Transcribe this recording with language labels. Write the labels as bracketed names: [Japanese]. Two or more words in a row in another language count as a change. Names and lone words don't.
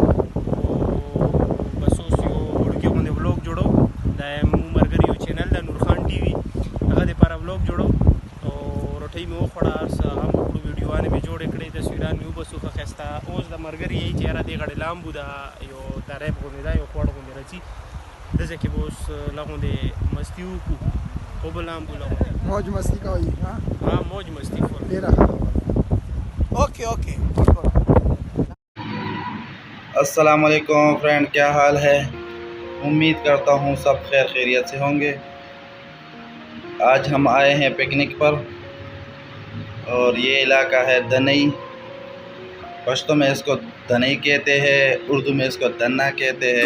[Pashto] بس اوس یو وړوکی غوندې ولوګ جوړو دا مو ملګري یو چینل ده نورخان ټي وي هغه دپاره ولوګ جوړو او روټۍ مې وخوړه هر څه هغه مې وکړو ویډیوانې مې جوړې کړې تصویران مې وباسو ښه ښایسته اوس د ملګري یی چې یاره دې غاړې لامبو ده یو دریب غوندې ده یو خوړ غوندې راځي داسې کې به اوس لغوندې مستي وکړو خو به لامبو لغوندې موج مستی کوي ها موج مستی فل ډېره اوکے [Urdu] السلام علیکم فرینڈ، کیا حال ہے. امید کرتا ہوں سب خیر خیریت سے ہوں گے. آج ہم آئے ہیں پکنک پر اور یہ علاقہ ہے دنئی. پشتو میں اس کو دنئی کہتے ہیں، اردو میں اس کو دنا کہتے ہیں.